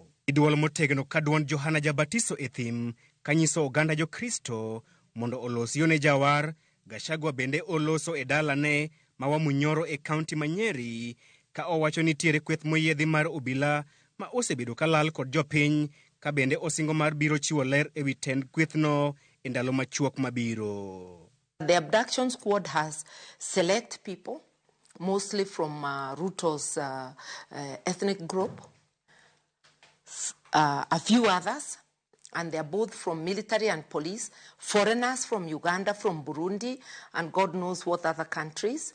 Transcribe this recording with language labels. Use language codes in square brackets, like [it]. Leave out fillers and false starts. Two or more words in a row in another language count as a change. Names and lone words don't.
[luo] Iduol motegno ka duond Johana Jabatiso e thim kanyiso oganda jokristo mondo olos yone jawar. Gachagua bende oloso e dalane mawa Munyoro e kaunti ma Nyeri ka owacho ni tiere kweth moyiedhi mar obila ma osebedo kalal kod jopiny ka bende osingo mar biro chiwo ler e wi tend kwethno e ndalo machuok mabiro. [en] The abduction squad has select people, mostly from Ruto's ethnic group, a few others, and they're both from military and police, foreigners from Uganda, from Burundi, and God knows what other countries.